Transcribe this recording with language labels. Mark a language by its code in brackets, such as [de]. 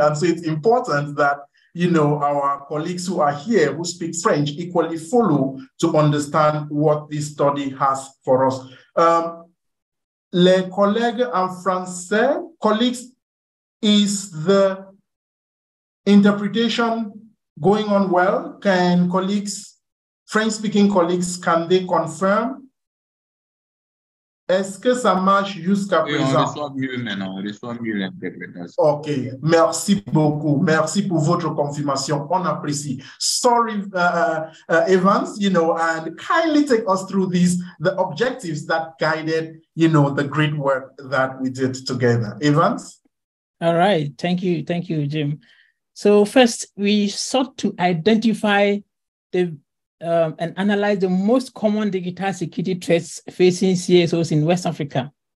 [en] And so it's important that, our colleagues who are here who speak French equally follow to understand what this study has for us. [fr] Les collègues en français, [en] colleagues, is the interpretation going on well? Can colleagues, French-speaking colleagues, can they confirm? [fr] Est-ce que ça marche jusqu'à présent? On reçoit mieux maintenant, on reçoit mieux l'interprétation. OK, merci beaucoup. Merci pour votre confirmation. On apprécie. [en] Sorry, Evans, and kindly take us through the objectives that guided, the great work that we did together. Evans? All right. Thank you, Jim. So first, we sought to identify and analyze the most common digital security threats facing CSOs in West Africa.